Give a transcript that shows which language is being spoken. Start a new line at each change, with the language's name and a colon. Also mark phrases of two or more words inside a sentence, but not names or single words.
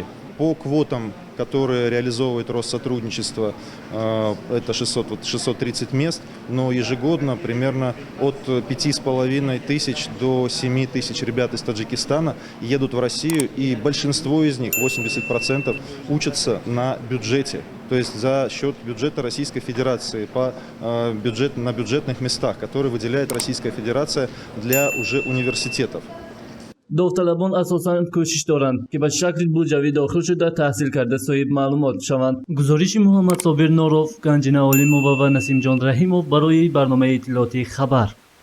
Russian: По квотам, которые реализовывает Россотрудничество, это 630 мест, но ежегодно примерно от 5500 до 7000 ребят из Таджикистана едут в Россию, и большинство из них, 80%, учатся на бюджете. То есть за счет бюджета Российской Федерации, на бюджетных местах, которые выделяет Российская Федерация для уже университетов.
Tajik: довталабон асосан кӯшиш доранд ки ба шакли буҷавӣ дохил шуда таҳсил карда соҳиб маълумот шаванд. гузориши Муҳаммад Собир Норов, Ганҷина Олимова ва Насимҷон Раҳимов барои барномаи иттилоотии Хабар.